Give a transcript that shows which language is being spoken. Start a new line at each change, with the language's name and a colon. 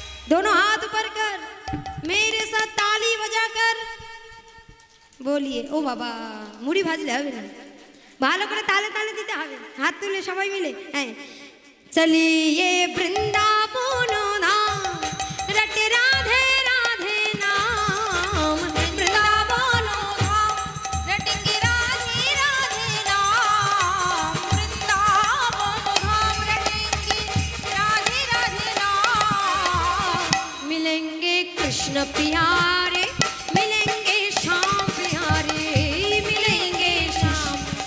Hindi: दोनों हाथ ऊपर कर मेरे साथ ताली बजाकर बोलिए।
Bangla: ও বাবা, মুড়ি ভাজলে হবে না, ভালো করে তালে তালে দিতে হবে। হাত তুলে সবাই মিলে।
Hindi: হ্যাঁ, চলিয়ে বৃন্দাবন ধাম রটে রাধে রাধে নাম। वृंदावन धाम रटेंगे राधे राधे नाम। वृंदावन धाम रटेंगे राधे राधे नाम। मिलेंगे कृष्ण प्यारे, मिलेंगे श्याम प्यारे, मिलेंगे श्याम।